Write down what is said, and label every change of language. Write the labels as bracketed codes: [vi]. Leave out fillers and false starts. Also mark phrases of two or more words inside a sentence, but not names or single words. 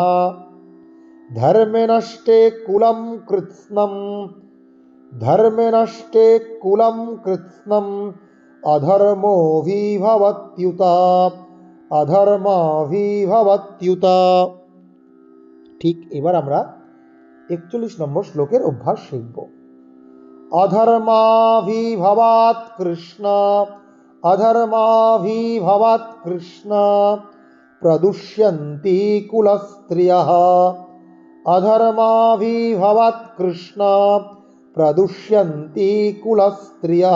[sa] ধর্মে নষ্টে কুলম কৃৎস্নম, ধর্মে নষ্টে কুলম কৃৎস্নম অধর্মোভিভবত্युत, অধর্মাভিভবত্युत। [bn] ঠিক এবার আমরা 41 নম্বর শ্লোকের অভ্যাস শিখব। [sa] অধর্মাভিভবাৎ কৃষ্ণ, অধর্মাভিভবাৎ কৃষ্ণ প্রদুষ্যন্তি কুলস্ত্রিয়ঃ। অধর্মাভিভবাৎ কৃষ্ণ প্রদুষ্যন্তি কুলস্ত্রিয়ঃ।